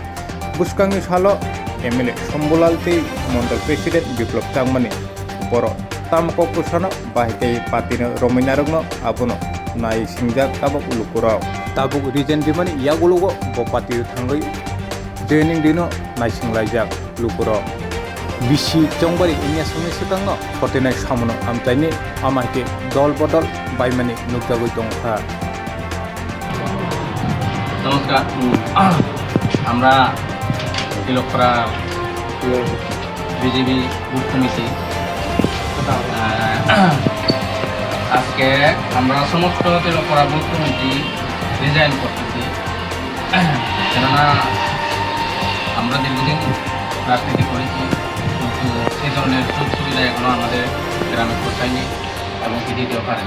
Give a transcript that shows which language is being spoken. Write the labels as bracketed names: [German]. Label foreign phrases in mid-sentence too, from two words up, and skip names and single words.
[Kok Borok] बुसकांनि सालो एमएलए शम्बुलाल ते मंडल प्रेसिडेंट बिप्लब चांगमानि बर तामको पुसानो बाहायकै पार्टिनो रमिनारंनो आबुनो नाय सिंजाक ताबक लुकुराव ताबुक रिजेन दिमानि यागुलुगो बो पार्टी थांगै देनिं दिनो नायसिंलायजाक लुकुराव बिसि चंबारि इनिया सुनि सिगांनो फटेनाय सामनो आमचाइनि आमाइके दल बदल बायमानि नुजागै दंखा। [Bangla] नमस्कार আমরা তিলকপাড়া বিজেপি বুথ কমিটি আজকে আমরা সমস্ত তিলকপাড়া বুথ কমিটি রিজাইন করতেছি, কেননা আমরা দীর্ঘদিন রাজনীতি করেছি কিন্তু সেই ধরনের সুযোগ সুবিধা এখনও আমাদের গ্রামে পৌঁছায়নি এবং কি দিতেও পারেনি।